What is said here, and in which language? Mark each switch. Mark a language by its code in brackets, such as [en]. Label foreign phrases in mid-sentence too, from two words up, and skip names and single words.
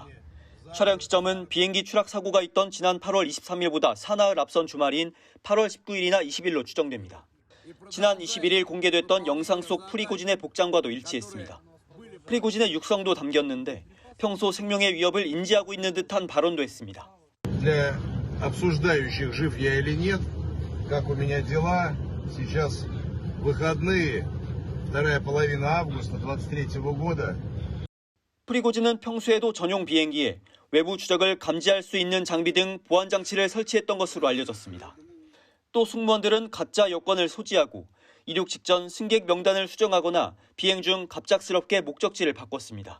[ko] 촬영 시점은 비행기 추락 사고가 있던 지난 8월 23일보다 사나흘 앞선 주말인 8월 19일이나 20일로 추정됩니다. 지난 21일 공개됐던 영상 속 프리고진의 복장과도 일치했습니다. 프리고진의 육성도 담겼는데 평소 생명의 위협을 인지하고 있는 듯한 발언도 했습니다. [ru] Для обсуждающих жив я или нет, как у меня дела, сейчас выходные, вторая половина августа 23-го года. [ko] 프리고진은 평소에도 전용 비행기에 외부 추적을 감지할 수 있는 장비 등 보안 장치를 설치했던 것으로 알려졌습니다. 또 승무원들은 가짜 여권을 소지하고 이륙 직전 승객 명단을 수정하거나 비행 중 갑작스럽게 목적지를 바꿨습니다.